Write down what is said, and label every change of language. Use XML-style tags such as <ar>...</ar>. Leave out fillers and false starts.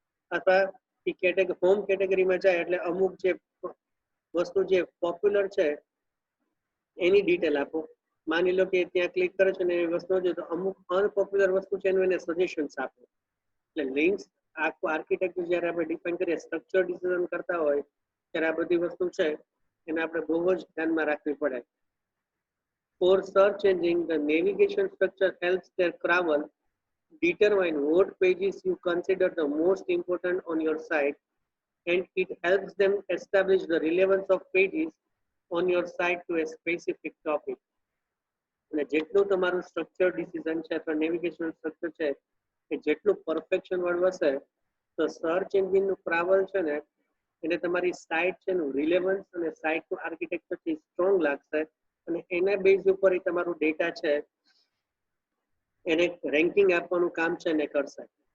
<gu>અથવા એ હોમ કેટેગરીમાં જાય એટલે અમુક જે વસ્તુ જે પોપ્યુલર છે એની ડિટેલ આપો. માની લો કે ત્યાં ક્લિક કરે છે ને એ વસ્તુ જોઈએ તો અમુક અનપોપ્યુલર વસ્તુ છે એનું એને સજેશન્સ આપો. એટલે લિંક્સ આખું આર્કિટેક્ચર જ્યારે આપણે ડિફાઇન કરીએ, સ્ટ્રક્ચર ડિસિઝન કરતા હોય ત્યારે આ બધી વસ્તુ છે એને આપણે બહુ જ ધ્યાનમાં રાખવી પડે.</gu> <en>For search engine, the navigation structure helps their crawl determine what pages you consider the most important on your site, and it helps them establish the relevance of pages on your site to a specific topic.</en> <gu>અને જેટલું તમારું structure decision છે અથવા navigation structure છે એ જેટલું perfection વાળું હશે તો સર્ચ એન્જિનનું ટ્રાવલ છે ને એને તમારી સાઇટ છે એનું રિલેવન્સ અને સાઇટનું આર્કિટેક્ચરથી સ્ટ્રોંગ લાગશે અને એના બેઝ ઉપર એ તમારું ડેટા છે એને રેન્કિંગ આપવાનું કામ છે ને કરશે.</gu>